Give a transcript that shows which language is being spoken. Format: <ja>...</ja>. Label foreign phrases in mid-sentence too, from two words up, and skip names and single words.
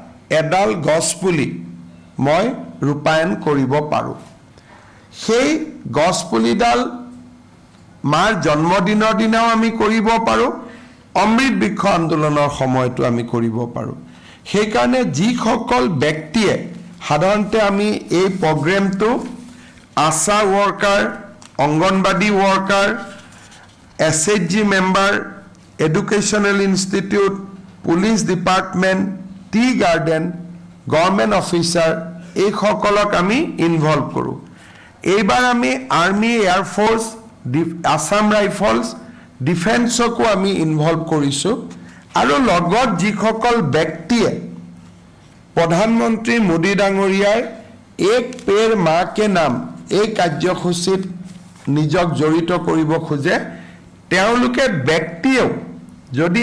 <as>এডাল গছপুলি মই ৰূপায়ণ কৰিব পাৰোঁ সেই গছপুলিডাল মাৰ জন্মদিনৰ দিনাও আমি কৰিব পাৰোঁ অমৃত বৃক্ষ আন্দোলনৰ সময়তো আমি কৰিব পাৰোঁ সেই কাৰণে যিসকল ব্যক্তিয়ে সাধাৰণতে আমি এই প্ৰগ্ৰামটো</as> <en>ASHA worker Anganwadi worker SHG member educational institute police department tea garden government officer</en> <as>এই সকলক আমি ইনভলভ করো এইবাৰ আমি</as> <en>army airforce</en> <as>আসাম রাইফলস ডিফেন্সকো আমি ইনভলভ কৰিছো আৰু লগত যিসকল ব্যক্তিয়ে প্ৰধানমন্ত্ৰী মোদী ডাঙৰীয়াৰ এক পেৰ মা কে নাম এই কাৰ্যসূচীত নিজক জড়িত কৰিব খোজে তেওঁলোকে ব্যক্তিও যদি</as>